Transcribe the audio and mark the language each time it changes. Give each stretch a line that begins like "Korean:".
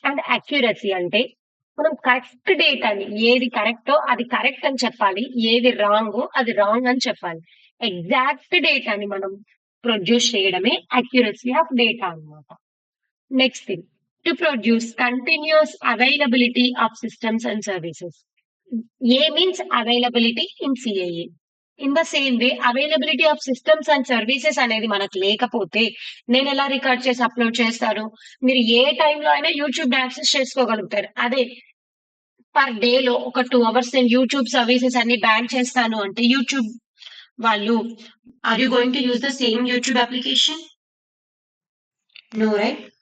Telugu: And accuracy అంటే మనం correct డేటాని ఏది కరెక్టో అది కరెక్ట్ అని చెప్పాలి. ఏది రాంగో అది రాంగ్ అని చెప్పాలి. ఎగ్జాక్ట్ డేటాని మనం ప్రొడ్యూస్ చేయడమే అక్యురసీ ఆఫ్ డేటా అన్నమాట.
English: Next thing to produce continuous availability of systems and services. A means availability in CAA. In the same way availability of systems and services
Telugu: అనేది మనకు లేకపోతే నేను ఎలా రికార్డ్ చేసి అప్లోడ్ చేస్తాను? మీరు ఏ టైంలో అయినా యూట్యూబ్ యాక్సెస్ చేసుకోగలుగుతారు. అదే పర్ డేలో ఒక 2 అవర్స్ నేను యూట్యూబ్ సర్వీసెస్ అన్ని బ్యాన్ చేస్తాను అంటే యూట్యూబ్ వాళ్ళు
English: Are you going to use the same YouTube application? No right?